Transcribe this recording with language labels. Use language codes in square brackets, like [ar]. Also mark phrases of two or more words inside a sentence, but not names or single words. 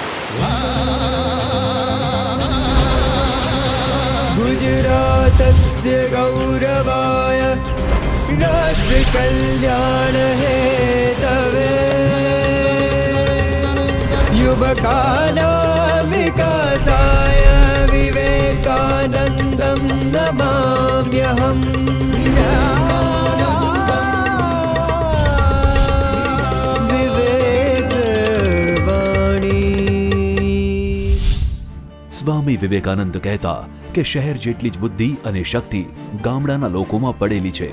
[sa] गुजरातस्य गौरवाय राष्ट्रकल्याण हेतवे युवकानां विकासाय विवेकानन्दं नमाम्यहम्। [gu] સ્વામી વિવેકાનંદ કહેતા કે શહેર જેટલી જ બુદ્ધિ અને શક્તિ ગામડાના લોકોમાં પડેલી છે.